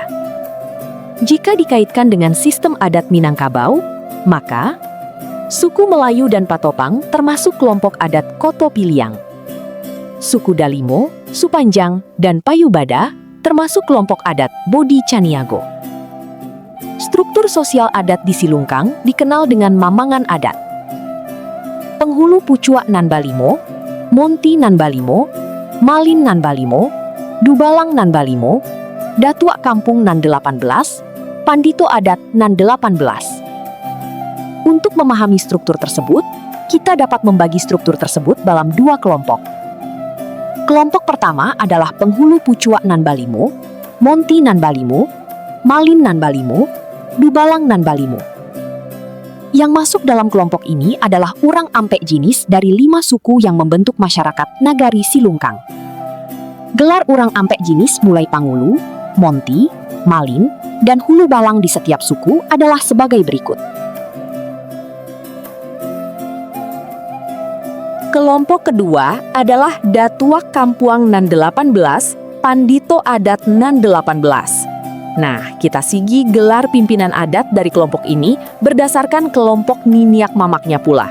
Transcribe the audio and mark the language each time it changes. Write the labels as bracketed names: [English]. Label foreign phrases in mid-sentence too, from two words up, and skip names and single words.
[Indonesian] Jika dikaitkan dengan sistem adat Minangkabau, maka suku Melayu dan Patopang termasuk kelompok adat Kotopiliang. Suku Dalimo, Supanjang, dan Payubada termasuk kelompok adat Bodi Caniago. Struktur sosial adat di Silungkang dikenal dengan mamangan adat. Penghulu Pucua nan Balimo, Monti nan Balimo, Malin nan Balimo, Dubalang nan Balimo, Datua Kampung nan 18, Pandito Adat nan 18. Untuk memahami struktur tersebut, kita dapat membagi struktur tersebut dalam 2 kelompok. Kelompok pertama adalah penghulu Pucua nan Balimo, Monti nan Balimo, Malin nan Balimo, Dubalang nan Balimo. Yang masuk dalam kelompok ini adalah [Minangkabau] urang ampek jinis [Indonesian] dari 5 suku yang membentuk masyarakat Nagari Silungkang. Gelar [Minangkabau] urang ampek jinis [Indonesian] mulai Pangulu, Monti, Malin, dan Hulu Balang di setiap suku adalah sebagai berikut. Kelompok kedua adalah Datuak Kampuang nan 18, Pandito Adat nan 18. Nah, kita sigi gelar pimpinan adat dari kelompok ini berdasarkan kelompok Niniak Mamaknya pula.